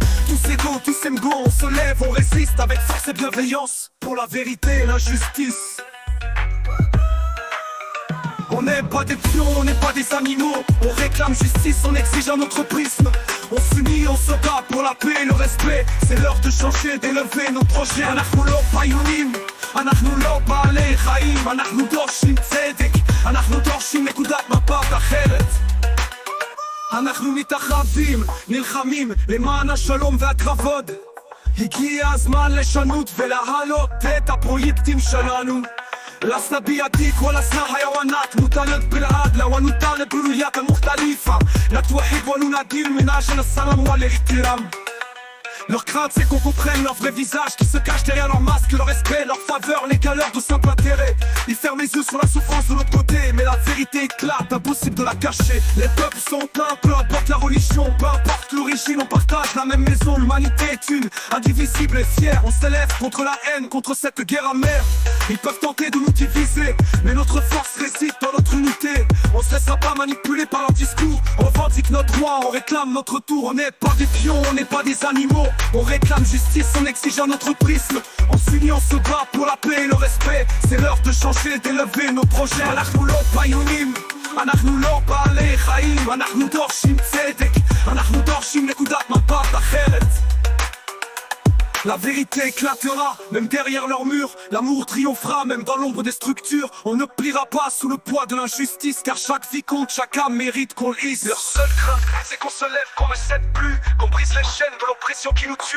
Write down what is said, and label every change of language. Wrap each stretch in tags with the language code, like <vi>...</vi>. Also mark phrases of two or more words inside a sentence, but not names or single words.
<fr>Tous égaux, tous go, on se lève, on résiste avec force et bienveillance pour la vérité et la justice. On n'est pas des pions, on n'est pas des animaux. On réclame justice, on exige un autre prisme. On s'unit, on se bat pour la paix et le respect. C'est l'heure de changer, d'élever nos projets.</fr> <he>אנחנו לא פיונים, אנחנו לא בעלי חיים. אנחנו דורשים צדק, אנחנו דורשים נקודת מבט אחרת. אנחנו מתאחדים, נלחמים למען השלום והכבוד. הגיע הזמן לשנות ולהעלות את הפרויקטים שלנו.</he> <ar>لسنا بيديك ولسنا حيوانات نطالب بالعدل ونطالب بالرؤية المختلفة نتوحد وننادي من أجل السلام والاحترام.</ar> <fr>Leur crainte c'est qu'on comprenne leur vrai visage qui se cache derrière leur masque, leur respect, leur faveur, les galères de simple intérêt. Ils ferment les yeux sur la souffrance de l'autre côté, mais la vérité éclate, impossible de la cacher. Les peuples sont pleins, peu importe la religion, peu importe l'origine, on partage la même maison. L'humanité est une, indivisible et fière. On s'élève contre la haine, contre cette guerre amère. Ils peuvent tenter de nous diviser, mais notre force réside dans notre unité. On se laissera pas manipuler par leur discours. On revendique notre droit, on réclame notre tour. On n'est pas des pions, on n'est pas des animaux. On réclame justice en exigeant notre prisme. On s'unit, on se bat pour la paix et le respect. C'est l'heure de changer, d'élever nos projets.</fr> <he>אנחנו לא ביונים, אנחנו לא בעלי חיים. אנחנו דורשים צדק, אנחנו דורשים נקודת מבט אחרת.</he> <fr>La vérité éclatera, même derrière leurs murs. L'amour triomphera, même dans l'ombre des structures. On ne pliera pas sous le poids de l'injustice, car chaque vie compte, chaque âme mérite qu'on le hisse. Leur seule crainte, c'est qu'on se lève, qu'on ne cède plus, qu'on brise les chaînes de l'oppression qui nous tue.</fr>